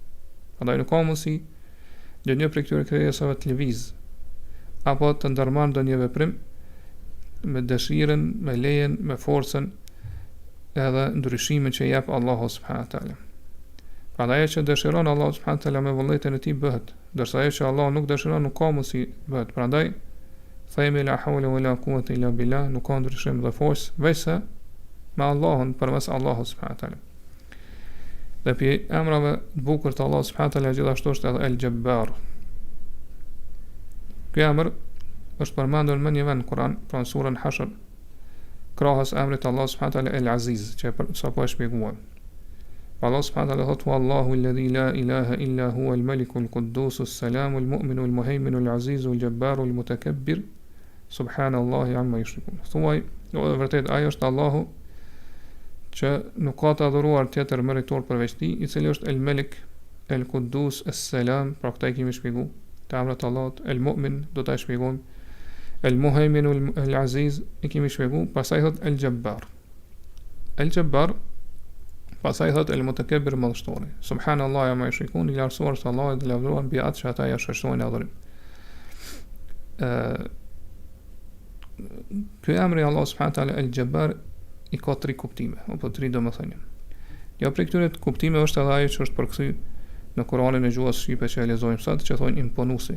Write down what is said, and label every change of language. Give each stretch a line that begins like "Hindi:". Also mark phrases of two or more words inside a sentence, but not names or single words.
Albanian: Prandaj nuk ka mundësi ndonjë prej këtyre krijesave të lëviz apo të ndërmarrë ndonjë veprim me dëshirën, me lejen, me forcën edhe ndryshimin që jep Allahu
Arabic: سبحانه وتعالى.
Albanian: Prandaj ajo që dëshiron Allahu
Arabic: سبحانه وتعالى
Albanian: me vullnetin e tij bëhet, ndërsa ajo që Allah nuk dëshiron nuk ka mundësi bëhet. Prandaj themi
Arabic: لا حول ولا قوة إلا بالله,
Albanian: nuk ka ndryshim dhe forcë veçse me Allahun, përmes Allahut
Arabic: سبحانه وتعالى.
Albanian: Dhe për emrave të bukur të Allahut
Arabic: سبحانه وتعالى
Albanian: gjithashtu është edhe El-Xhebbar. Ky emër është përmendur më një vend në Kur'an, pra në surën Hashr, krahas emrit Allah
Arabic: سبحانه وتعالى
Albanian: El-Aziz, që sapo e shpjeguam. Allah
Arabic: سبحانه وتعالى
Albanian: thotë:
Arabic: "والله الذي لا إله إلا هو الملك القدوس السلام المؤمن المهيمن العزيز الجبار المتكبر سبحان الله عما يشركون."
Albanian: Thuaj, vërtet ai është Allahu që nuk ka të adhuruar tjetër meritor përveç tij, i cili është El-Malik, El-Quddus, Es-Salam, pra këta i kemi shpjeguar. Të emrat Allahut, El-Mu'min do ta shpjegojmë. El-Muhaimin, El-Aziz i kemi shpjeguar, pastaj thot El-Xhebbar. El-Xhebbar, pastaj thot El-Mutakabbir, madhështori.
Arabic: سبحان الله عما يشركون,
Albanian: i lartësuar është Allahu dhe lavdëruar mbi atë që ata ja shështojnë adhurim. Ky emri Allah
Arabic: سبحانه وتعالى
Albanian: El-Xhebbar i ka 3 kuptime, apo 3 domethënie. Jo prej këtyre kuptime është edhe ajo që është përkthy në Kur'anin e gjuhës shqipe që e lexojmë sot, që thonë imponuesi.